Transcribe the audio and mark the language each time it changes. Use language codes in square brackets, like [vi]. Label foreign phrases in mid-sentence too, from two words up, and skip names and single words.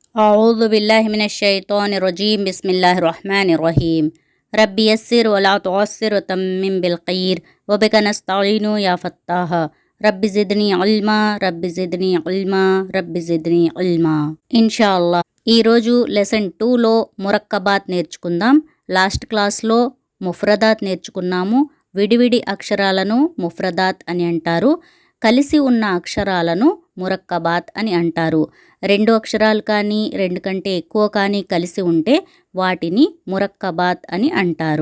[ar] أعوذ بالله من الشيطان الرجيم بسم الله الرحمن الرحيم رب يسر ولا تعسر وتمم بالخير وبك نستعين يا فتاح رب زدني علما رب زدني علما رب زدني علما [te] ఇన్షాల్లా ఈరోజు లెసన్ 2లో మురక్కబాత్ నేర్చుకుందాం. [en] last class [te] ముఫ్రదాత్ నేర్చుకున్నాము. విడివిడి అక్షరాలను ముఫ్రదాత్ అని అంటారు. కలిసి ఉన్న అక్షరాలను మురక్కబాత్ అని అంటారు. రెండు అక్షరాలు కానీ రెండు కంటే ఎక్కువ కానీ కలిసి ఉంటే వాటిని మురక్కబాత్ అని అంటారు.